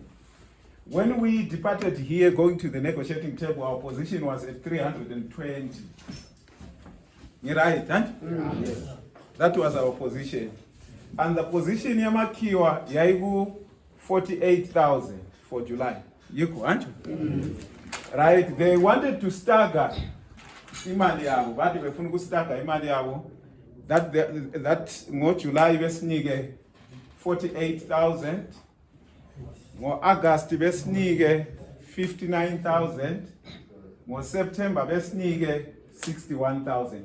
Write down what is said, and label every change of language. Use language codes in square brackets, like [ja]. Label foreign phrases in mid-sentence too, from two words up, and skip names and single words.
[en] When we departed here, going to the negotiating table, our position was at 320. You right, huh? Yes. That was our position. And the position [zu] yamakiwa yaigu [en] 48,000 for July. [zu] Yiko, [en] aren't you? Right, they wanted to stagger [zu] imali yabo, bathi befuna ukustagger imali yabo, that ngo July besinike 48,000, ngo August besinike 59,000, ngo September besinike 61,000.